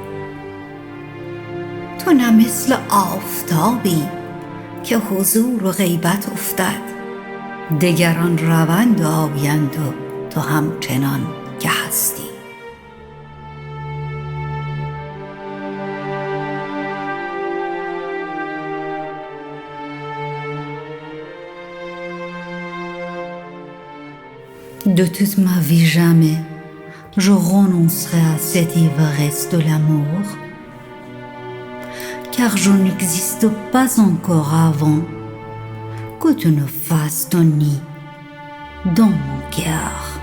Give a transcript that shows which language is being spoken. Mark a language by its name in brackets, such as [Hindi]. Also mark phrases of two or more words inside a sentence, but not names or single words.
[Persian] تو نه مثل آفتابی که حضور و غیبت افتد، دگران روند و آیند و تو همچنان که هستی. [French] De toute ma vie jamais je renoncerai à cette ivresse de l'amour, car je n'existe pas encore avant que tu ne fasses ton nid dans mon cœur.